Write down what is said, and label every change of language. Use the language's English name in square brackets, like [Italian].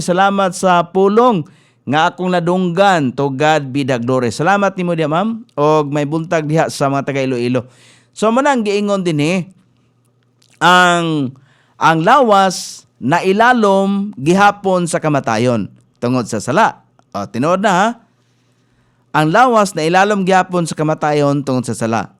[Cebuano] Salamat sa pulong nga akong nadunggan. [English] To God be the glory. [Cebuano] Salamat nimo diha, ma'am. Og may buntag diha sa mga taga Iloilo. So manang giingon din ang lawas na ilalom gihapon sa kamatayon tungod sa sala. Tinuod na ha. Ang lawas na ilalom gihapon sa kamatayon tungod sa sala.